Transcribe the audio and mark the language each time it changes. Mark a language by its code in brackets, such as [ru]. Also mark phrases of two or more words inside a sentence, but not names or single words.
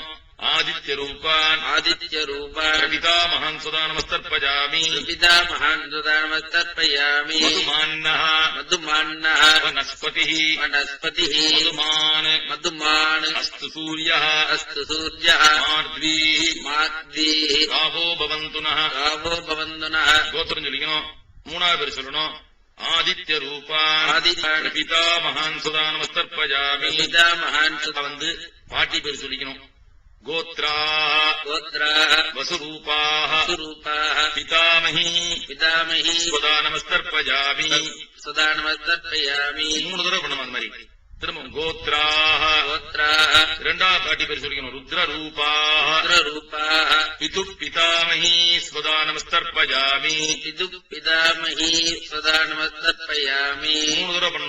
[sa] आदित्य रूपान् प्रपितामहान् स्वधानमस्तर्पयामि मधुमान्नः वनस्पतिः मधुमान् अस्तु सूर्यः माध्वीः गावो भवन्तु नः [ta] கோத்திரம் சொல்லிக்கணும். மூணாவது பேர் சொல்லணும். [sa] आदित्य रूपान् प्रपितामहान् स्वधानमस्तर्पयामि [ta] வந்து பாட்டி பேர் சொல்லிக்கணும். [sa] गोत्राः वसुरूपाः पितामही स्वधानमस्तर्पयामि [ta] மூணு தடவை பண்ணணும். அந்த மாதிரி திரும்ப கோத்ராः இரண்டாவது பாட்டி பேர் சொல்லிக்கணும். [sa] रुद्ररूपाः पितामही स्वधानमस्तर्पयामि [ta] மூணு தடவை பண்ணணும்.